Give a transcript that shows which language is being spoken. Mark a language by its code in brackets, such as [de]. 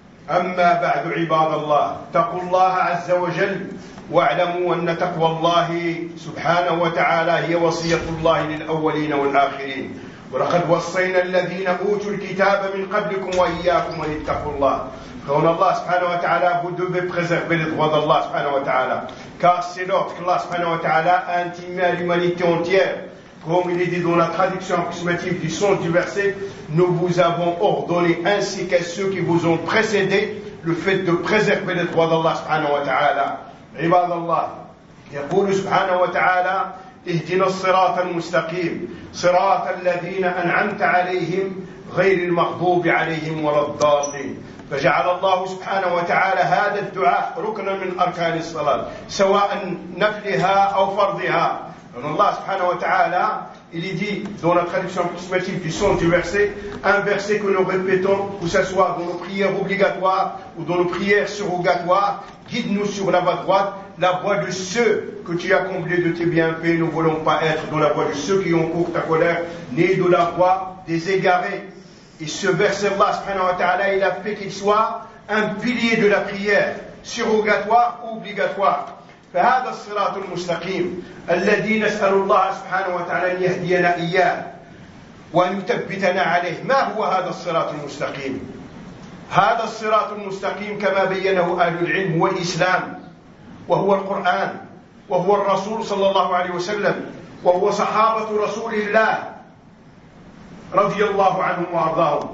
[ar] أما بعد، عباد الله، اتقوا الله عز وجل، واعلموا أن تقوى الله سبحانه وتعالى هي وصية الله للأولين والآخرين. ولقد وصينا الذين أوتوا الكتاب من قبلكم وإياكم أن اتقوا الله. قول الله سبحانه وتعالى بدو ببخزر بلد وضى الله سبحانه وتعالى كأسلوك الله سبحانه وتعالى أنتي ما لمانيتي أنتيير. [fr] Comme il est dit dans la traduction approximative du sens du verset, nous vous avons ordonné ainsi qu'à ceux qui vous ont précédé le fait de préserver les droits d'Allah subhanahu wa ta'ala. [ar] Ibad Allah, يقول subhanahu wa ta'ala, اهدنا الصراط المستقيم صراط الذين أنعمت عليهم غير المغضوب عليهم ولا الضالين. فجعل الله سبحانه وتعالى هذا الدعاء ركنا من أركان الصلاة، سواء نفلها أو فرضها. [fr] Allah subhanahu wa ta'ala, il dit dans la traduction approximative du sens du verset, un verset que nous répétons, que ce soit dans nos prières obligatoires ou dans nos prières surrogatoires, guide-nous sur la voie droite, la voie de ceux que tu as comblés de tes bienfaits. Nous ne voulons pas être dans la voie de ceux qui ont couru ta colère, ni de la voie des égarés. Et ce verset, Allah subhanahu wa ta'ala, il a fait qu'il soit un pilier de la prière surrogatoire ou obligatoire. [ar] فهذا الصراط المستقيم الذي نسأل الله سبحانه وتعالى أن يهدينا إياه وأن يثبتنا عليه. ما هو هذا الصراط المستقيم؟ هذا الصراط المستقيم كما بينه أهل العلم هو الإسلام، وهو القرآن، وهو الرسول صلى الله عليه وسلم، وهو صحابة رسول الله رضي الله عنهم وأرضاهم.